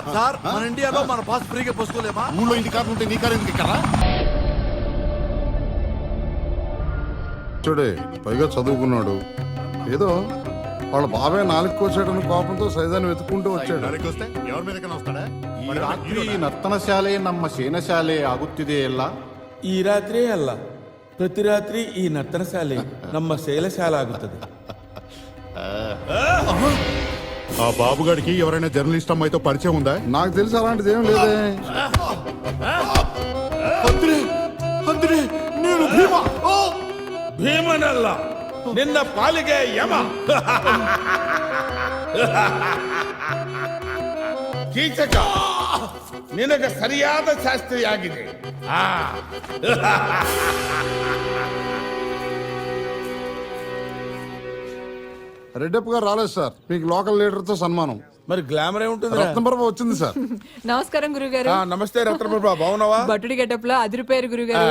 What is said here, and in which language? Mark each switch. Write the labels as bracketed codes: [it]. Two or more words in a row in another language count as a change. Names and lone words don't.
[te] సార్ మన ఇండియాలో మన పాస్ ఫ్రీగా పోసుకోలేమా? ఊళ్ళో ఇంటి కారు ఉంటే నీ కారు ఎందుకు ఇక్కడ? చూడే పైగా చదువుకున్నాడు. ఏదో వాళ్ళ బాబాయ్ 4 కోసాడని కోపంతో సైదాన్ని వెతుక్కుంటూ వచ్చాడు. ఎవరి మీదకైనా వస్తాడా? [kn] ಈ ರಾತ್ರಿ ನರ್ತನ ಶಾಲೆ ನಮ್ಮ ಸೇನಾ ಶಾಲೆ ಆಗುತ್ತಿದೆ ಎಲ್ಲ. ಈ ರಾತ್ರಿ ಅಲ್ಲ, ಪ್ರತಿ ರಾತ್ರಿ ಈ ನರ್ತನ ಶಾಲೆ ನಮ್ಮ ಶೈಲ ಶಾಲೆ ಆಗುತ್ತದೆ. [te] ఆ బాబుగాడికి ఎవరైనా జర్నలిస్ట్ అమ్మాయితో పరిచయం ఉందా? నాకు తెలిసి అలాంటిది ఏం లేదే. నేను భీమా. [kn] ಭೀಮನಲ್ಲ, ನಿನ್ನ ಪಾಲಿಗೆ ಯಮ. ಕೀಚಕ ನಿನಗೆ ಸರಿಯಾದ ಶಾಸ್ತ್ರಿಯಾಗಿದೆ. [te] రెడ్డప్ప గారు రాలేదు సార్, మీకు [en] local leader [te] తో సన్మానం. మరి గ్లామర్ ఏముంటుంది? రత్నప్రభ వచ్చింది సార్. నమస్కారం గురుగారు. నమస్తే రత్నప్రభ, బాగున్నావా? బట్టుడి గెటప్ లో అదిరిపోయారు గురుగారు.